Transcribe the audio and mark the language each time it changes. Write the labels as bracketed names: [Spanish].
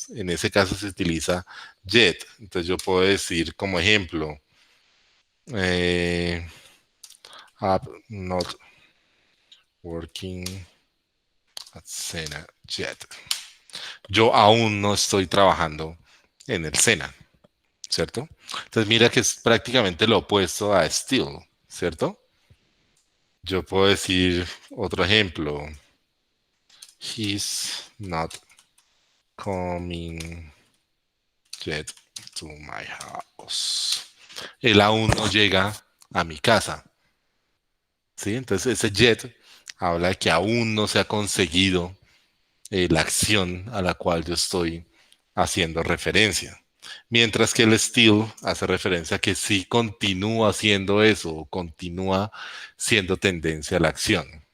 [Spanish] En ese caso se utiliza Jet. Entonces yo puedo decir como ejemplo, [English] I'm not working at Sena Jet. [Spanish] Yo aún no estoy trabajando en el SENA, ¿cierto? Entonces mira que es prácticamente lo opuesto a still, ¿cierto? Yo puedo decir otro ejemplo. [English] He's not coming yet to my house. [Spanish] Él aún no llega a mi casa. ¿Sí? Entonces ese yet habla de que aún no se ha conseguido la acción a la cual yo estoy haciendo referencia. Mientras que el still hace referencia a que sí continúa haciendo eso o continúa siendo tendencia a la acción.